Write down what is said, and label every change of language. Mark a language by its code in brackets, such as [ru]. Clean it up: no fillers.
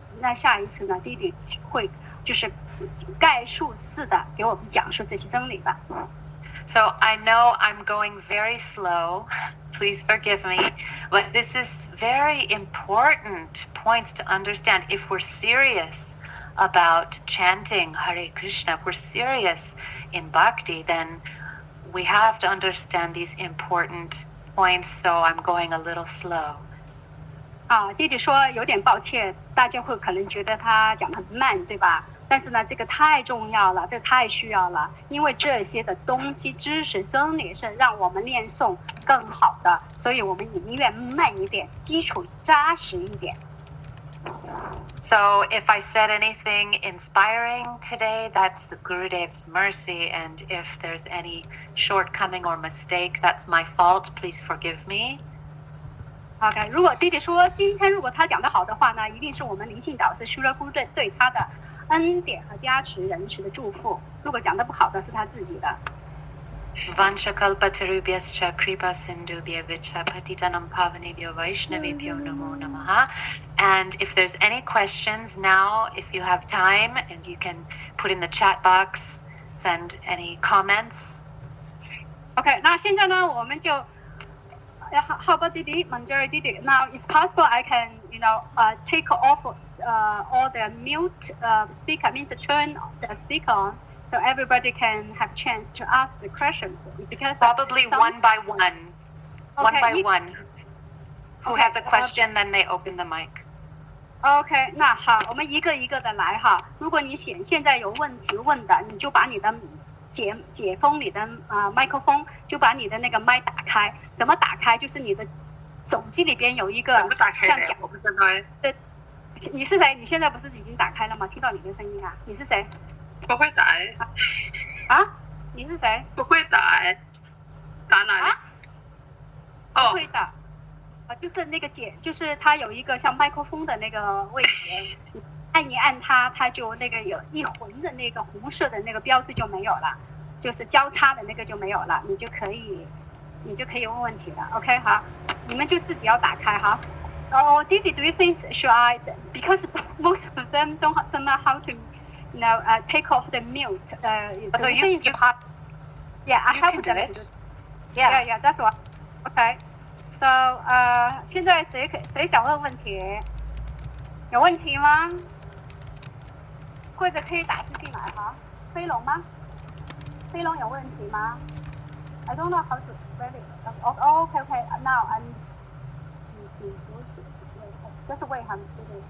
[zh] 那下一次呢，弟弟会就是概述式的给我们讲述这些真理吧。 [en] So I know I'm going very slow. Please forgive me, but this is very important points to understand if we're serious about chanting Hare Krishna, if we're serious in bhakti, then we have to understand these important points, so I'm going a little slow. [zh] 弟弟说有点抱歉，大家会可能觉得他讲得很慢，对吧？但是呢，这个太重要了，这个太需要了，因为这些的东西、知识、真理是让我们念诵更好的，所以我们宁愿慢一点，基础扎实一点。 [en] So if I said anything inspiring today, that's Gurudev's mercy, and if there's any shortcoming or mistake, that's my fault. Please forgive me. [zh] OK， 如果弟弟说今天如果他讲得好的话呢，一定是我们灵性导师 Shura Gurudev 对他的恩典和加持、仁慈的祝福。如果讲得不好的是他自己的。 [sa] Vanchakalpatarubhyascha kripa sindhubhya patitanam pavanebhyo vaishnavebhyo namo namaha. [en] And if there's any questions now, if you have time, and you can put in the chat box, send any comments. [zh] OK， 那现在呢，我们就 [en] How about Didi, Manjari Didi? Now it's possible I can, take off all the mute speaker, means turn the speaker on, so everybody can have chance to ask the questions. Because probably one by one, one by one. Who has a question, then they open the mic. [zh] OK， 那好，我们一个一个的来哈。如果你现在有问题问的，你就把你的解封你的麦克风，就把你的那个麦打开。怎么打开？就是你的手机里边有一个像讲，我不知道。对，你是谁？你现在不是已经打开了吗？听到你的声音啊？你是谁？不会打。你是谁？不会打。打哪里？不会打。就是那个就是它有一个像麦克风的那个位置，按一按它，它就那个有一横的那个红色的那个标志就没有了，就是交叉的那个就没有了，你就可以问问题了。 OK， 好，你们就自己要打开哈。 [en] Didi, do you think should I? Because most of them don't know how to, take off the mute. So you yeah, I help them. Yeah, that's what. Okay. [zh] So 现在谁想问问题？有问题吗？或者可以打字进来哈。飞龙吗？飞龙有问题吗 ？ [en] I don't know how to spell it. Okay. Now I'm [zh] 请求取，这是为他们对。